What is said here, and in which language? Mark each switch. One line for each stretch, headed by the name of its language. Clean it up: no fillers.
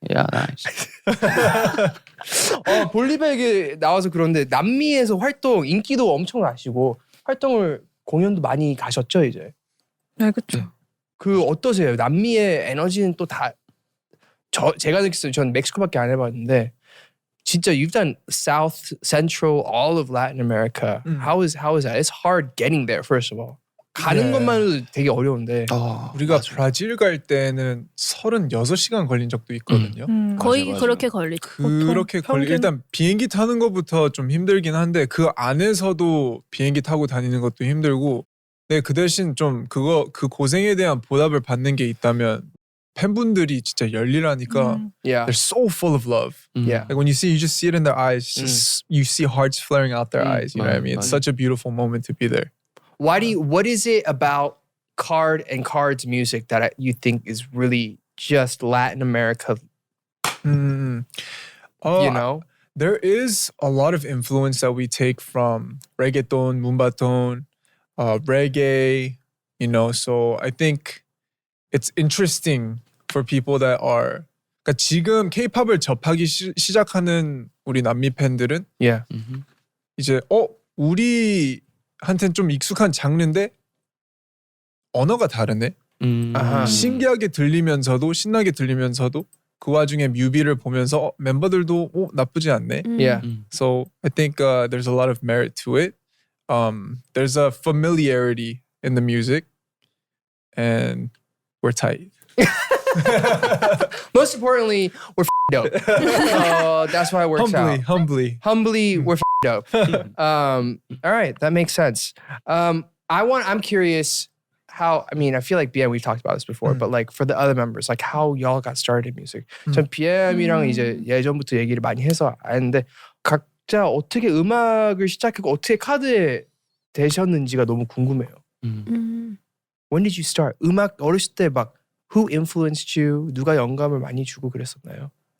English: Yeah, nice.
Korean: 볼리비아에 나와서 그런데 남미에서 활동 인기도 엄청 나시고 활동을 공연도 많이 가셨죠 이제. 네, 그렇죠. 그 어떠세요? 남미의 에너지는 또 다 제가 느꼈어요. 전 멕시코밖에 안 해봤는데 진짜
English: you've done South, Central, all of Latin America. How is that? It's hard getting there first of all.
Korean: 가는 네. 것만으로도 되게 어려운데. 우리가 브라질 갈 때는 36시간 걸린 적도 있거든요. 거의 맞아요. 그렇게 걸리죠. 그렇게 걸리 평균- 일단 비행기 타는 것부터 좀 힘들긴 한데 그 안에서도 비행기 타고 다니는 것도 힘들고 네, 그 대신 좀 그 고생에 대한 보답을 받는 게 있다면 팬분들이 진짜 열일하니까
English: Yeah. they're so full of love. Yeah. Like when you see, you just see it in their eyes. It's just you see hearts flaring out their eyes. You know what I mean? It's
Korean: 맞아요.
English: such a beautiful moment to be there. What is it about Card and Card's music that you think is really just Latin America, Oh, you know? there is a lot of influence that we take from reggaeton, mumbaton, reggae, you know. So I think it's interesting for people that are
Korean: 그러니까 지금 K-팝을 접하기 시작하는 우리 남미 팬들은
English: Yeah.
Korean: 이제 우리한테는 좀 익숙한 장르인데 언어가 다르네. 아하. 신기하게 들리면서도 신나게 들리면서도 그 와중에 뮤비를 보면서 멤버들도 나쁘지 않네.
English: Yeah. So I think there's a lot of merit to it. There's a familiarity in the music, and we're tight. Most importantly, we're dope. That's why it works out. Humbly. We're dope. All right, that makes sense. I'm curious how. I mean, I feel like BM we've talked about this before, but like for the other members, like how y'all got started in music.
Korean: 전 BM이랑 이제 예전부터 얘기를 많이 해서 아는데 각자 어떻게 음악을 시작하고 어떻게 카드에 되셨는지가 너무 궁금해요.
English: When did you start?
Korean: 음악 어렸을 때 막
English: who influenced you?
Korean: 누가 영감을 많이 주고 그랬었나요?